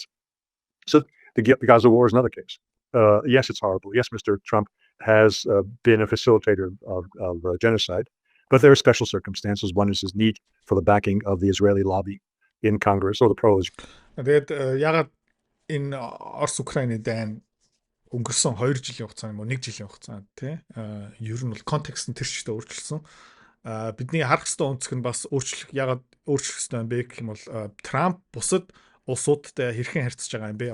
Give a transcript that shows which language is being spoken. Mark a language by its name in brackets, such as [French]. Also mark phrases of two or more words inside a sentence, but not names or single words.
[English] So the Gaza war is another case. Yes, it's horrible. Yes, Mr. Trump has been a facilitator of genocide, but there are special circumstances. One is his need for the backing of the Israeli lobby in Congress or the pros. [Mongolian] Тэгээд ягаад энэ Орос-Украины дайн өнгөрсөн 2 жилийн хугацаа юм уу 1 жилийн хугацаанд тий ер нь бол контекст нь тэр чигтээ өөрчлөсөн. Бидний харах ёстой өнцөг нь бас ягаад өөрчлөх ёстой юм бэ гэх юм бол Трамп бусад улсуудтай хэрхэн харьцаж байгаа юм бэ?